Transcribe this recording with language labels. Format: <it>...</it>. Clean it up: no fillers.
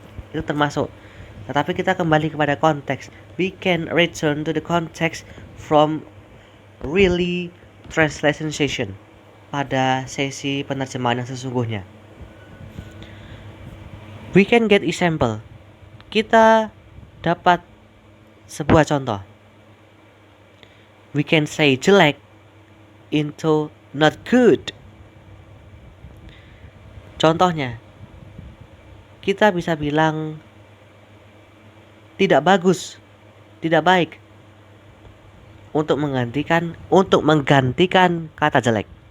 <id>Itu termasuk. Tetapi kita kembali kepada konteks.</id> <en>We can return to the context from really translation session</en> <id>pada sesi penerjemahan yang sesungguhnya.</id> <en>We can get example.</en> <id>Kita dapat sebuah contoh.</id> <en>We can say jelek into not good.</en> <id>Contohnya, kita bisa bilang tidak bagus, tidak baik untuk menggantikan kata jelek.</id>